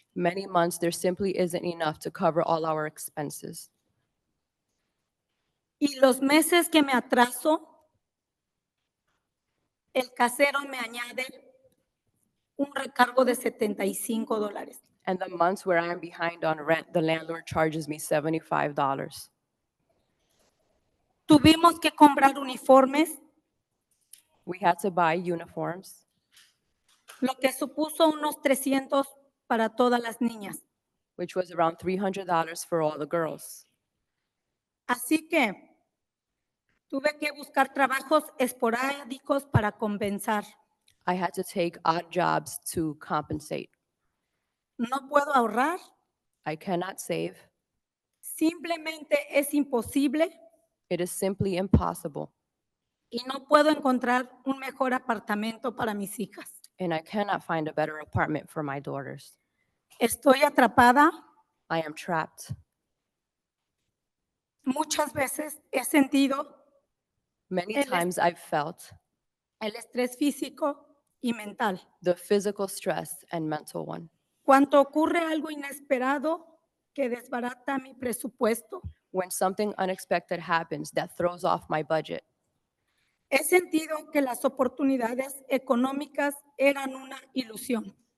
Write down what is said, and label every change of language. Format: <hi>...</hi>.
<en>Many months, there simply isn't enough to cover all our expenses.</en> <es>Y los meses que me atraso, el casero me añade un recargo de $75.</es> <en>And the months where I'm behind on rent, the landlord charges me $75.</en> <es>Tuvimos que comprar uniformes,</es> <en>We had to buy uniforms,</en> <es>lo que supuso unos 300 para todas las niñas.</es> <en>which was around $300 for all the girls.</en> <es>Así que tuve que buscar trabajos esporádicos para compensar.</es> <en>I had to take odd jobs to compensate.</en> <es>No puedo ahorrar,</es> <en>I cannot save.</en> <es>simplemente es imposible</es> <en>It is simply impossible.</en> <es>y no puedo encontrar un mejor apartamento para mis hijas.</es> <en>And I cannot find a better apartment for my daughters.</en> <es>Estoy atrapada.</es> <en>I am trapped.</en> <es>Muchas veces he sentido</es> <en>Many</en> <es>El es-</es> <en>times I've felt</en> <es>el estrés físico y mental.</es> <en>the physical stress and mental one.</en> <es>Cuando ocurre algo inesperado que desbarata mi presupuesto,</es> <en>When something unexpected happens that throws off my budget,</en> <es>he sentido que las oportunidades económicas eran una ilusión.</es>